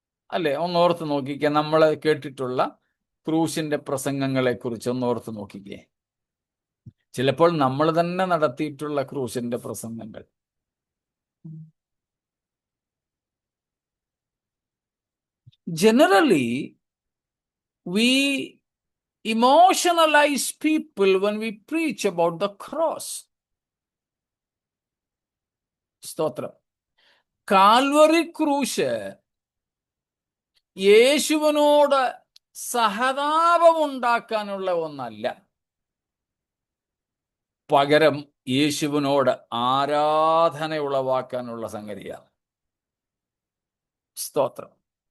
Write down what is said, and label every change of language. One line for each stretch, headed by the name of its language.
Malayalam: അല്ലെ? ഒന്നോർത്ത് നോക്കിക്കേ, നമ്മൾ കേട്ടിട്ടുള്ള ക്രൂശിന്റെ പ്രസംഗങ്ങളെ കുറിച്ച് ഒന്നോർത്ത് നോക്കിക്കേ. ചിലപ്പോൾ നമ്മൾ തന്നെ നടത്തിയിട്ടുള്ള ക്രൂശിന്റെ പ്രസംഗങ്ങൾ.
English: Generally, we emotionalize people when we preach about the cross.
Malayalam: സ്തോത്രം. കാൽവറി ക്രൂശ് യേശുവിനോട് സഹതാപമുണ്ടാക്കാനുള്ള ഒന്നല്ല, പകരം യേശുവിനോട് ആരാധന ഉളവാക്കാനുള്ള സംഗതിയാണ്. സ്തോത്രം.